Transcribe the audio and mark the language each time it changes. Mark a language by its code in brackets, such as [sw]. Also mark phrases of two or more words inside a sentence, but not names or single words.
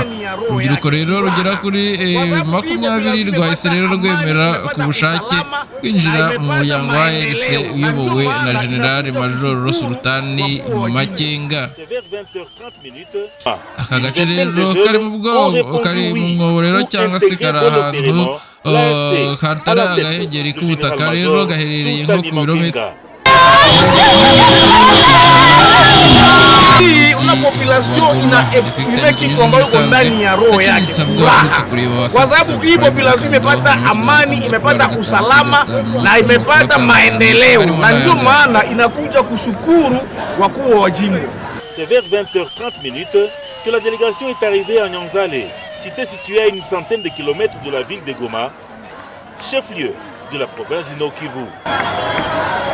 [rw] Urubyiruko rero rugera kuri 20 rwahise rero rwemera ku bushake kwinjira mu muryango wa RC uyobowe na General Major Sultani Makenga. Aka gace rero kari mu bwoko kari mu mwobo rero cyangwa se kari ahantu hatari agahengeri k'ubutaka rero gaherereye nko ku birometero. [sw] Una population inaexprime Kikongo yuko ndani ya roho yake furaha, kwa sababu hii population imepata amani, imepata usalama na imepata maendeleo, na ndio maana inakuja kushukuru wakuu wa jimbo. [fr] C'est vers 20h30 que la délégation est arrivée à Nyanzale, cité située à une centaine de kilomètres de la ville de Goma, chef-lieu de la province du Nord-Kivu.